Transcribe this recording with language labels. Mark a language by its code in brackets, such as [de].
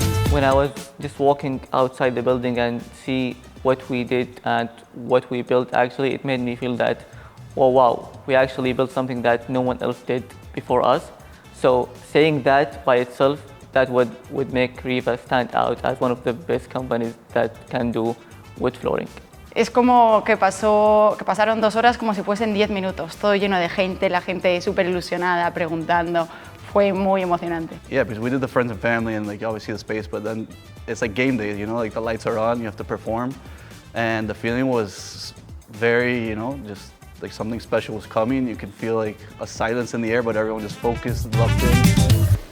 [en] When I was just walking outside the building and see what we did and what we built, actually, it made me feel that, oh wow, we actually built something that no one else did before us. So saying that by itself, that would make Riva stand out as one of the best companies that can do wood flooring. [es] Es como que pasaron 2 horas como si fuesen 10 minutos, todo lleno de gente, la gente súper ilusionada, preguntando. Fue muy emocionante. [en] Yeah, because we did the friends and family and like you always see the space, but then it's like game day, you know, like the lights are on, you have to perform. And the feeling was very, you know, just like something special was coming. You could feel like a silence in the air, but everyone just focused, locked in.